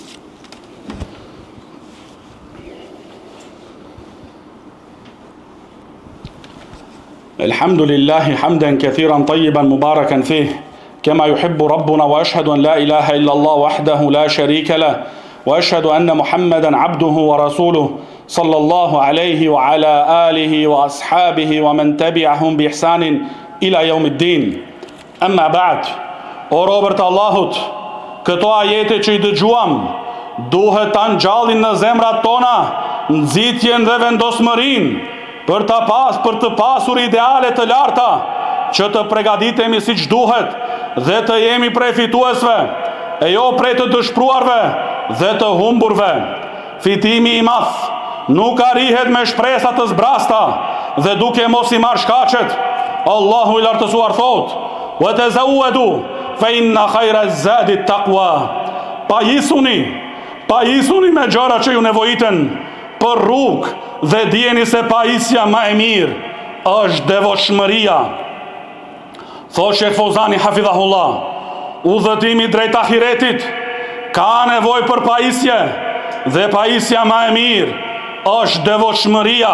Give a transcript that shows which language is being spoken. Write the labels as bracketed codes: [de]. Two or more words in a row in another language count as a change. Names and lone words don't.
[ar] الحمد لله حمدا كثيرا طيبا مباركا فيه كما يحب ربنا، وأشهد أن لا إله إلا الله وحده لا شريك له، وأشهد أن محمدا عبده ورسوله صلى الله عليه وعلى آله وأصحابه ومن تبعهم بإحسان إلى يوم الدين. أما بعد. [sq] O robërt e Allahut, këto ajete që i dëgjuam duhet ta ngjallin në zemrat tona nxitjen dhe vendosmërinë për të pasur ideale të larta, që të përgatitemi siç duhet dhe të jemi prej fituesve e jo prej të dëshpëruarve dhe të humburve. Fitimi i madh nuk arrihet me shpresa të zbrasta dhe duke mos i marrë shkaqet. Allahu i lartësuar thot: [ar] "وتزودوا فإن خير الزاد التقوى." [sq] Pajisuni me gjëra që ju nevojiten për rrugë dhe dijeni se pajisja më e mirë është devotshmëria. Thot Sheh Fozani hafidhahullah, udhëtimi drejt ahiretit ka nevojë për pajisje dhe pajisja më e mirë është devotshmëria.